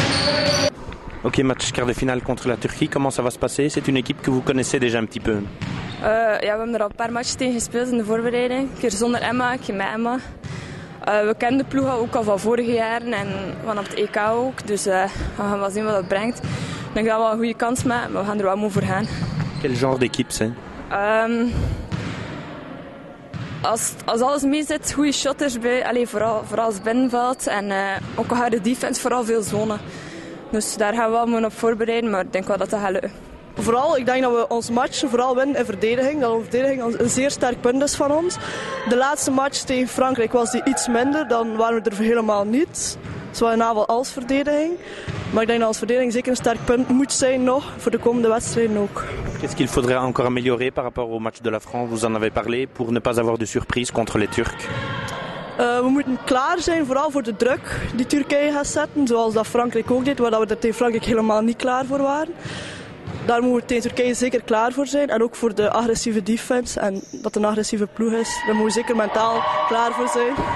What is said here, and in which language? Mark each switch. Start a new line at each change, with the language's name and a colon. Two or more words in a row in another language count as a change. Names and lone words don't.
French: Ok, match quart de finale contre la Turquie, comment ça va se passer? C'est une équipe que vous connaissez déjà un petit peu.
Dutch: Ja, we hebben er al een paar matches tegen gespeeld in de voorbereiding. Een keer zonder Emma, een keer met Emma. We kennen de ploeg ook al van vorige jaren en van op het EK ook. Dus we gaan wel zien wat dat brengt. Ik denk dat we wel een goede kans maken, maar we gaan er wel moe voor gaan.
French: Quel genre d'équipe c'est?
Dutch: Als alles mee zit, goede shotters bij, vooral als binnenveld en ook een harde defense, vooral veel zone. Dus daar gaan we wel moeten op voorbereiden, maar ik denk wel dat dat gaat lukken. Vooral, ik denk dat we onze match vooral winnen in verdediging. Dat onze verdediging een zeer sterk punt is van ons. De laatste match tegen Frankrijk was die iets minder, dan waren we er helemaal niet. Zowel in aanval als verdediging. Maar ik denk dat onze verdediging zeker een sterk punt moet zijn nog, voor de komende wedstrijden ook.
French: Qu'est-ce qu'il faudrait encore améliorer par rapport au match de la France? Vous en avez parlé, pour ne pas avoir de surprise contre les Turcs.
Dutch: We moeten klaar zijn, vooral voor de druk die Turkije gaat zetten, zoals dat Frankrijk ook deed, waar we er tegen Frankrijk helemaal niet klaar voor waren. Daar moeten we tegen Turkije zeker klaar voor zijn. En ook voor de agressieve defense. En dat een agressieve ploeg is. Daar moeten we zeker mentaal klaar voor zijn.